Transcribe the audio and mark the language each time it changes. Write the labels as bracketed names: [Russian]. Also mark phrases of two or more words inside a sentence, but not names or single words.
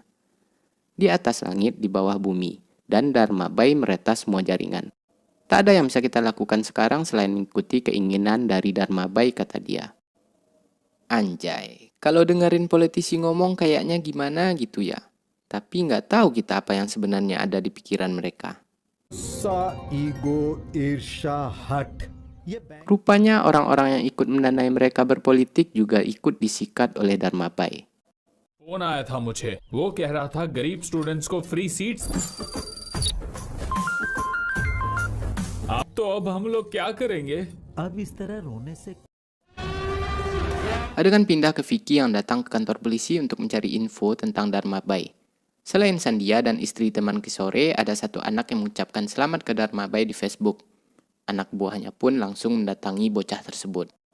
[Indonesian] Di atas langit, di bawah bumi, dan Dharma Bai meretas semua jaringan. Tak ada yang bisa kita lakukan sekarang selain mengikuti keinginan dari Dharma Bai, kata dia. Anjay, kalau dengerin politisi ngomong kayaknya gimana gitu ya. Tapi nggak tahu kita apa yang sebenarnya ada di pikiran mereka. [Hindi] सा ईगो ईर्ष्या हट ये [Indonesian] Rupanya orang-orang yang ikut mendanai mereka berpolitik juga ikut disikat oleh Dharma Bai. [Hindi] फोन आया था मुझे, वो कह रहा था गरीब स्टूडेंट्स को [English] free seats. [Hindi] अब तो अब हम लोग क्या करेंगे? अब इस तरह रोने से [Indonesian] Adegan pindah ke Vicky yang datang ke kantor polisi untuk mencari info tentang Dharma Bai. Selain Sandia dan istri teman Kisore, ada satu anak yang mengucapkan selamat ke Dharma Bai di Facebook. Anak buahnya pun langsung mendatangi bocah tersebut.